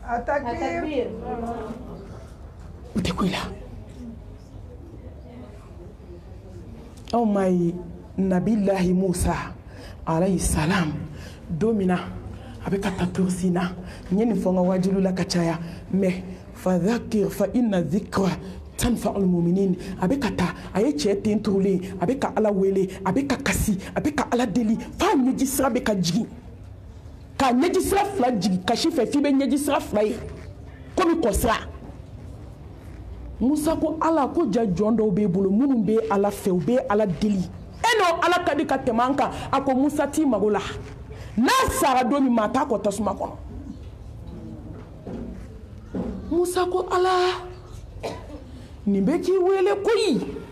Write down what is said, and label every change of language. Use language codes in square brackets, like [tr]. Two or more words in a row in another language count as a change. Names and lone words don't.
[bm] u tɛ ku i la anw m'a ye Nabilahi Musa [ar] عليه السلام [bm] don min na a bɛ ka taa turusi na n ye nin fɔ n ka wajilu la ka caya mais [ar] فذكر فإن الذكرى تنفع المؤمنين [bm] a bɛ ka taa a ye cɛ den turulen a bɛ ka ala wele a bɛ ka kasi a bɛ ka ala deli f'a ɲɛji sira bɛ ka jigin k'a ɲɛji sira fila jigin kasi fɛ f'i bɛ ɲɛji sira fila ye komi kɔsira Musa ko ala ko ja jɔn dɔw b'e bolo minnu bɛ ala fɛ u bɛ ala deli no ala ka di ka tɛmɛ an kan a ko Musa t'i mago la n'a sara don min maa t'a kɔ tasuma kɔnɔ Musa ko ala nin bɛ k'i wele koyi